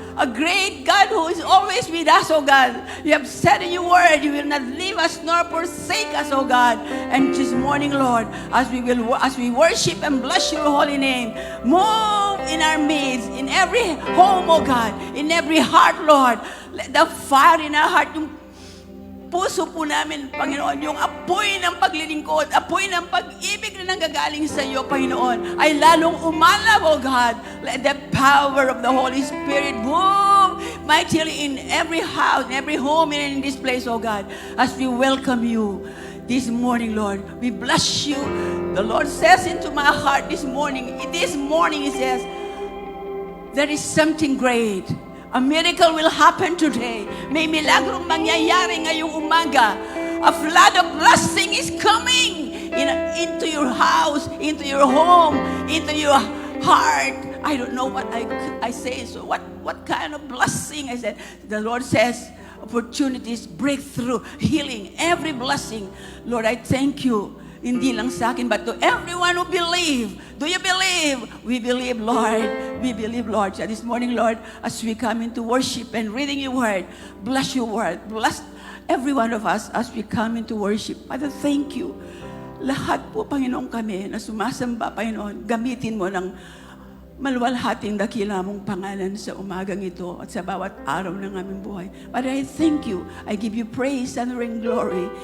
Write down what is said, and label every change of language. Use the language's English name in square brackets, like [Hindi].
[English] A great God who is always with us, oh God. You have said in your word, you will not leave us nor forsake us, oh God. And this morning, Lord, as we worship and bless your holy name, move in our midst, in every home, oh God, in every heart, Lord. Let the fire in our heart, [Filipino] yung puso po namin, Panginoon, yung apoy ng paglilingkod, apoy ng pag-ibig na nanggagaling sa iyo, Panginoon, ay lalong umalaw, oh God. [English] Let the power of the Holy Spirit move mightily in every house, in every home, and in this place, oh God, as we welcome you this morning, Lord. We bless you. The Lord says into my heart this morning, He says, there is something great. A miracle will happen today. [Filipino] May milagrong mangyayari ngayong umaga. [English] A flood of blessing is coming into your house, into your home, into your heart. I don't know what I say. So what kind of blessing? I said, the Lord says, opportunities, breakthrough, healing, every blessing. Lord, I thank you. [Filipino] Hindi lang sa akin, [English] but to everyone who believe. Do you believe? We believe, Lord. We believe, Lord. So this morning, Lord, as we come into worship and reading your word, bless your word. Bless every one of us as we come into worship. Father, thank you. [Filipino] Lahat po, Panginoon, kami na sumasamba, Panginoon, gamitin mo ng maluwalhating dakila mong pangalan sa umagang ito at sa bawat araw ng aming buhay. [English] Father, I thank you. I give you praise, honor, and glory.